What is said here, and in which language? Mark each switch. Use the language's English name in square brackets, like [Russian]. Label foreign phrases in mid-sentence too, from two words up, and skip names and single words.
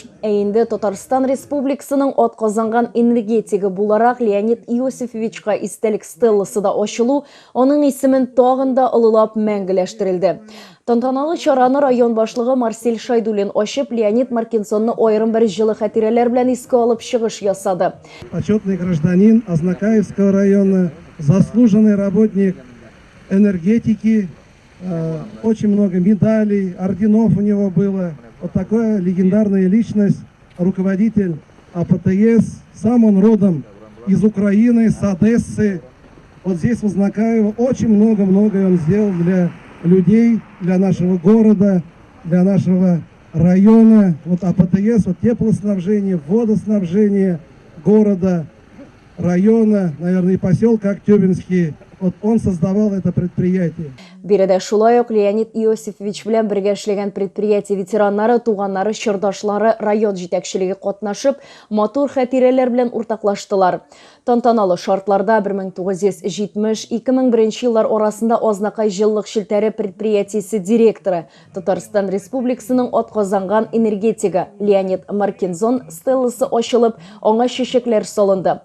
[Tatar] Ә инде Татарстан Республикасының атказанган энергетиги буларак Леонид Иосифовичка истәлек стелласы да ачылу, аның исемен тагын да олылап мәңгеләштерелде. Тантаналы чараны район башлыгы Марсель Шайдулин ачып, Леонид Маркинсонны аерым бер җылы хатирәләр белән искә алып чыгыш ясады. [Russian] Почетный гражданин Азнакаевского района, заслуженный работник энергетики, очень много медалей, орденов у него было. Вот такая легендарная личность, руководитель АПТС. Сам он родом из Украины, с Одессы. Вот здесь в Азнакаево очень много он сделал для людей, для нашего города, для нашего района. Вот АПТС, вот теплоснабжение, водоснабжение города, района, наверное, и поселка Актюбинский. Вот он создавал это предприятие. [Tatar] Биредә шулай ук Леонид Иосифович белән бергә эшләгән предприятие ветераннары, туганнары, чордашлары, район җитәкчелеге катнашып, матур хатирәләр белән уртаклаштылар. Тантаналы шартларда 1970-2001 еллар арасында Азнакай җыллык шелтәре предприятиесе директоры, Татарстан Республикасының атказанган энергетиги Леонид Маркинзон стелласы ачылып, аңа чәчәкләр салынды.